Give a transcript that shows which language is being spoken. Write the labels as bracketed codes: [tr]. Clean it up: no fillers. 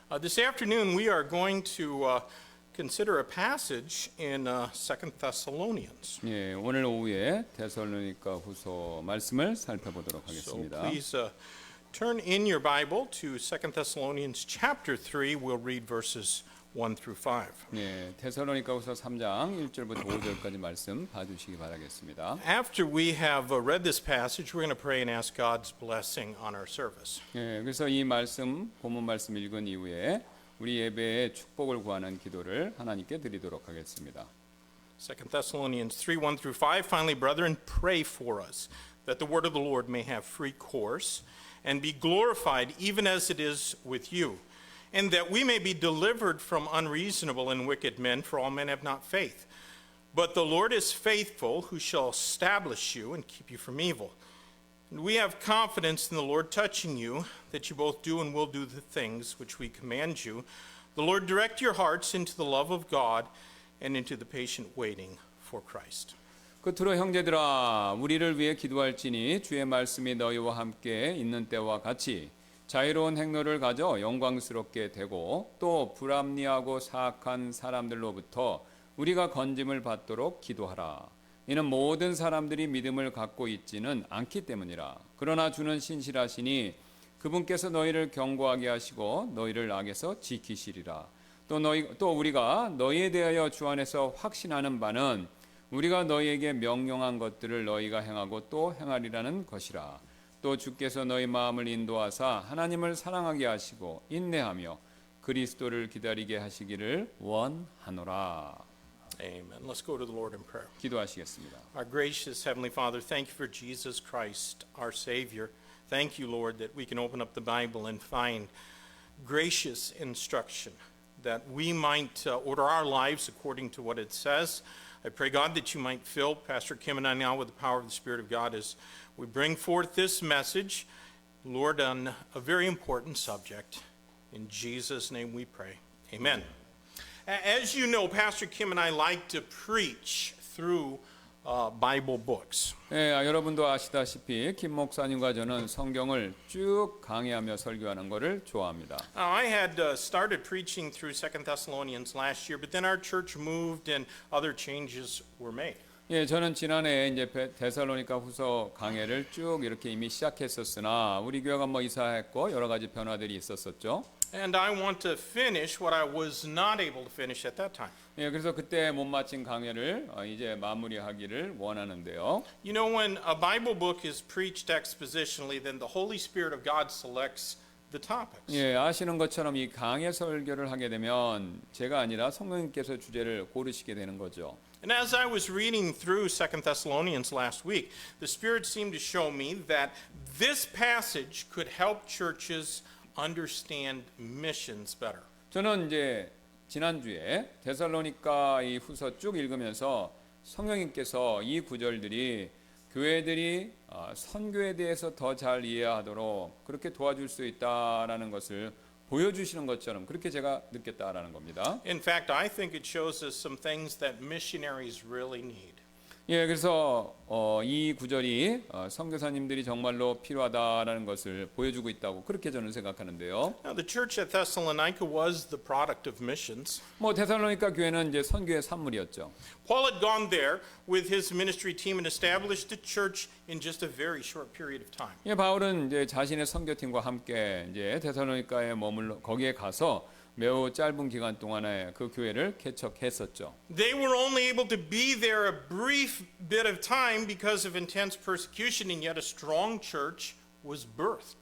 [en] This afternoon we are going to consider a passage in 2 Thessalonians. [ko] 예, 오늘 오후에 데살로니가 후서 말씀을 살펴보도록 [en] So [ko] 하겠습니다. [en] please turn in your Bible to 2 Thessalonians chapter 3. We'll read verses 1 through 5. [ko] 예, 데살로니가 후서 3장 1절부터 5절까지 말씀 봐주시기 바라겠습니다. [en] After we have read this passage, we're going to pray and ask God's blessing on our service. [ko] 예, 그래서 이 말씀, 본문 말씀 읽은 이후에 우리 예배의 축복을 구하는 기도를 하나님께 드리도록 하겠습니다. [en] 2 Thessalonians 3, 1 through 5. Finally, brethren, pray for us, that the word of the Lord may have free course, and be glorified even as it is with you, and that we may be delivered from unreasonable and wicked men, for all men have not faith. But the Lord is faithful, who shall establish you and keep you from evil. And we have confidence in the Lord touching you, that you both do and will do the things which we command you. The Lord direct your hearts into the love of God and into the patient waiting for Christ. [ko] 끝으로 형제들아 우리를 위해 기도할지니 주의 말씀이 너희와 함께 있는 때와 같이 자유로운 행로를 가져 영광스럽게 되고 또 불합리하고 사악한 사람들로부터 우리가 건짐을 받도록 기도하라. 이는 모든 사람들이 믿음을 갖고 있지는 않기 때문이라. 그러나 주는 신실하시니 그분께서 너희를 경고하게 하시고 너희를 악에서 지키시리라. 또 우리가 너희에 대하여 주 안에서 확신하는 바는 우리가 너희에게 명령한 것들을 너희가 행하고 또 행하리라는 것이라. 또 주께서 너희 마음을 인도하사 하나님을 사랑하게 하시고 인내하며 그리스도를 기다리게 하시기를 원하노라. [en] Amen. Let's go to the Lord in prayer. [ko] 기도하시겠습니다. [en] Our gracious Heavenly Father, thank you for Jesus Christ, our Savior. Thank you, Lord, that we can open up the Bible and find gracious instruction, that we might order our lives according to what it says. I pray, God, that you might fill Pastor Kim and I now with the power of the Spirit of God as we bring forth this message, Lord, on a very important subject. In Jesus' name we pray. Amen. As you know, Pastor Kim and I like to preach through Bible books. [ko] 예, 여러분도 아시다시피 김 목사님과 저는 성경을 쭉 강의하며 설교하는 것을 좋아합니다. [en] I had started preaching through 2 Thessalonians last year, but then our church moved and other changes were made. [ko] 예, 저는 지난해 이제 데살로니가 후서 강해를 쭉 이렇게 이미 시작했었으나 우리 교회가 뭐 이사했고 여러 가지 변화들이 있었었죠. [en] And I want to finish what I was not able to finish at that time. [ko] 예, 그래서 그때 못 마친 강해를 이제 마무리하기를 원하는데요. [en] You know, when a Bible book is preached expositionally, then the Holy Spirit of God selects the topics. [ko] 예, 아시는 것처럼 이 강해 설교를 하게 되면 제가 아니라 성령님께서 주제를 고르시게 되는 거죠. [en] And as I was reading through 2 Thessalonians last week, the Spirit seemed to show me that this passage could help churches understand missions better. [ko] 저는 이제 지난주에 데살로니가 이 후서 쭉 읽으면서 성령님께서 이 구절들이 교회들이 선교에 대해서 더 잘 이해하도록 그렇게 도와줄 수 있다라는 것을 보여주시는 것처럼 그렇게 제가 느꼈다라는 겁니다. [en] In fact, I think it shows us some things that missionaries really need. [ko] 예, 그래서 이 구절이 선교사님들이 정말로 필요하다라는 것을 보여주고 있다고 그렇게 저는 생각하는데요. [en] Now, the church at Thessalonica was the product of missions. [ko] 뭐 데살로니가 교회는 이제 선교의 산물이었죠. [en] Paul had gone there with his ministry team and established a church in just a very short period of time. [ko] 예, 바울은 이제 자신의 선교팀과 함께 이제 데살로니가에 거기에 가서 매우 짧은 기간 동안에 그 교회를 개척했었죠. [en] They were only able to be there a brief bit of time because of intense persecution, and yet a strong church was birthed.